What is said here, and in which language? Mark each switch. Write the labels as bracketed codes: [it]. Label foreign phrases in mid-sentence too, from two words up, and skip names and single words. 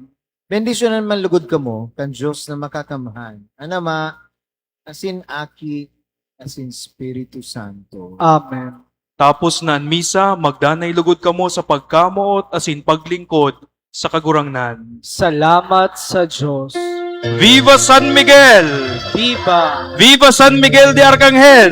[bik] Bendisyonan man lugod kamo kan Diyos na makakamahan. Ang Ama, asin aki, asin Espiritu Santo. Amen. Tapos na ang misa, magdanay lugod kamo sa pagkamoot asin paglingkod sa kagurangnan. Salamat sa Diyos. Viva San Miguel! Viva! Viva San Miguel de Arcangel!